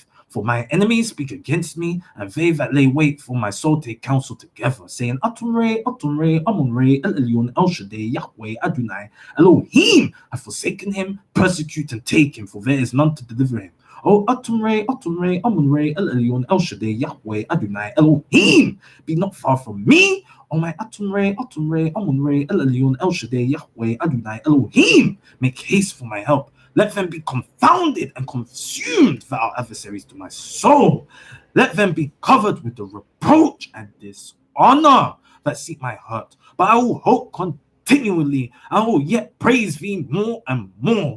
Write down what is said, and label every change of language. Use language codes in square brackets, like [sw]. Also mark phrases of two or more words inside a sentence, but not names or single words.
[en] For my enemies speak against me, and they that lay wait for my soul take counsel together, saying, Atunre, Atunre, Amunre, El Elyon, El Shaddai, Yahweh, Adonai, Elohim have forsaken him, persecute and take him, for there is none to deliver him. O Atunre, Atunre, Amunre, El Elyon, El Shaddai, Yahweh, Adonai, Elohim, be not far from me. O my Atunre, Atunre, Amunre, El Elyon, El Shaddai, Yahweh, Adonai, Elohim, make haste for my help. Let them be confounded and consumed, that are adversaries to my soul. Let them be covered with the reproach and dishonor that seek my hurt. But I will hope continually. I will yet praise thee more and more.